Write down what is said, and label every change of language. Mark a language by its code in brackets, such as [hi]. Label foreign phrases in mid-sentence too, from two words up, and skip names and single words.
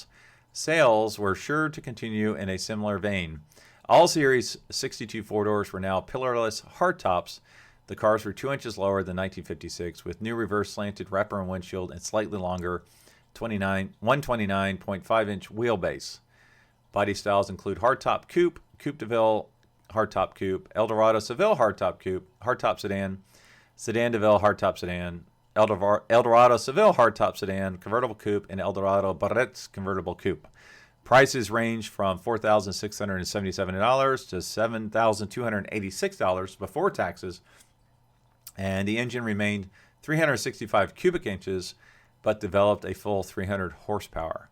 [en] Sales were sure to continue in a similar vein. All Series 62 four-doors were now pillarless hardtops. The cars were 2 inches lower than 1956 with new reverse slanted wrapper and windshield and slightly longer 129.5-inch wheelbase. Body styles include hardtop coupe, coupe de ville, hardtop coupe, Eldorado Seville hardtop coupe, hardtop sedan, Sedan de Ville hardtop sedan, Eldorado Seville hardtop sedan, convertible coupe, and Eldorado Barretts convertible coupe. Prices range from $4,677 to $7,286 before taxes, and the engine remained 365 cubic inches, but developed a full 300 horsepower.